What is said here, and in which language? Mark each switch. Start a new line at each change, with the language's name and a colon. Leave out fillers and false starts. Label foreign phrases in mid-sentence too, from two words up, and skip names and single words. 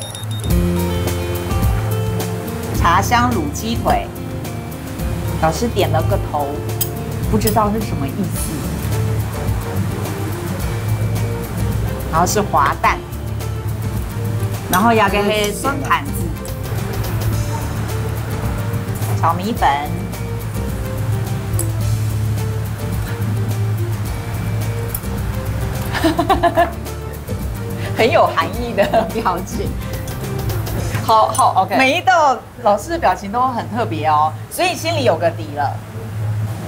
Chinese: 茶香滷雞腿，老師點了個頭，不知道是什麼意思。然後是滑蛋，然後要個係酸盤子，炒米粉，很有含義的表情。好 ，
English: OK。
Chinese: 每一道老師的表情都很特別哦，所以心裡有個底了。